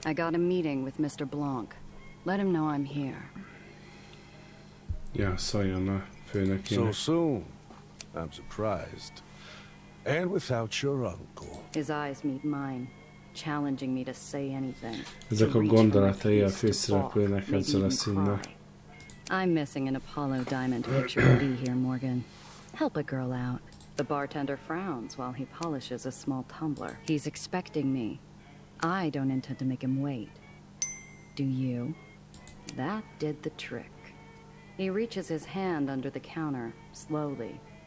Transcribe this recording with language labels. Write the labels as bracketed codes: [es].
[en] I got a meeting with Mr. Blanc. Let him know I'm here. [hu] Ja, szóljon a főnökének. [en] So soon. I'm surprised. And without your uncle. His eyes meet mine, challenging me to say anything. [hu] Ezek a gondolatai a főszereplőnek ezzel a színnel. [en] I'm missing an Apollo Diamond picture to be here, Morgan. Help a girl out. The bartender frowns while he polishes a small tumbler. He's expecting me. I don't intend to make him wait. Do you? That did the trick. He reaches his hand under the counter, slowly.